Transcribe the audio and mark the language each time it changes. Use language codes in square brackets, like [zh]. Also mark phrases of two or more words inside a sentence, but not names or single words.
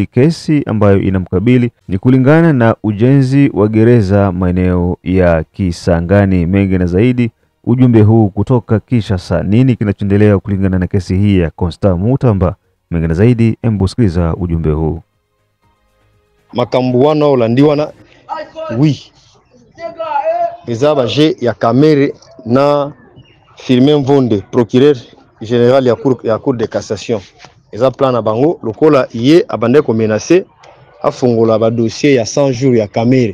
[sw] Kesi ambayo inamkabili ni kulingana na ujenzi wa gereza maeneo ya Kisangani. Mengi na zaidi ujumbe huu kutoka Kinshasa. Nini kinachoendelea kulingana na kesi hii ya Constant Mutamba? Mengi na zaidi, embu sikiliza ujumbe huu. [ln] Makambo wana olandiwana oui eza baje ya Kamere na Firmin Mvonde, [fr] procureur général [ln] ya [fr] cour de cassation. [ln] Eza plan na bango lokola ye abande ko menacer afungola ba dossier ya 100 jours ya Kamere.